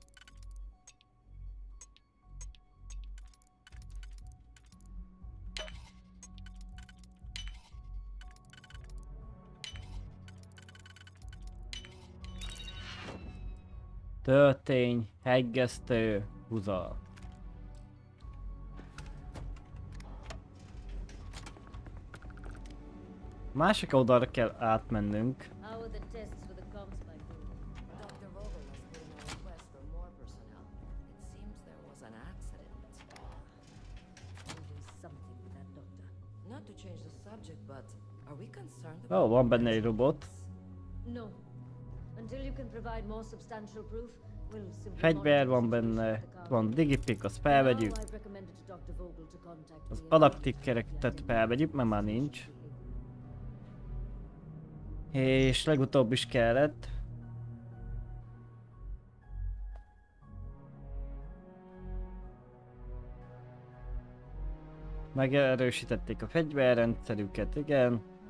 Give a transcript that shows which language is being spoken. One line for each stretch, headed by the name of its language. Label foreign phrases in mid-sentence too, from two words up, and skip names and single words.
Hungarian: Történy, hegesztő, húzal. Másik oldalra kell átmennünk.
English: How are the tests for the comms by doing? Dr. Vogel has put in a request for more personnel. It seems there was an accident. Always something with that doctor. Not to change the subject, but are we concerned
Hungarian: Ó, van benne egy robot.
English: No. Until you can provide more substantial proof, we'll simply
Hungarian: Fegyver van
English: monitor the
Hungarian: benne,
English: situation at the
Hungarian: van
English: colony.
Hungarian: digipik, azt
English: Now
Hungarian: felvegyük.
English: I've recommended to Dr. Vogel to contact
Hungarian: Az
English: me
Hungarian: adaptikkereket felvegyük, mert már nincs. És legutóbb is kellett. Megerősítették a fegyverrendszerüket, igen.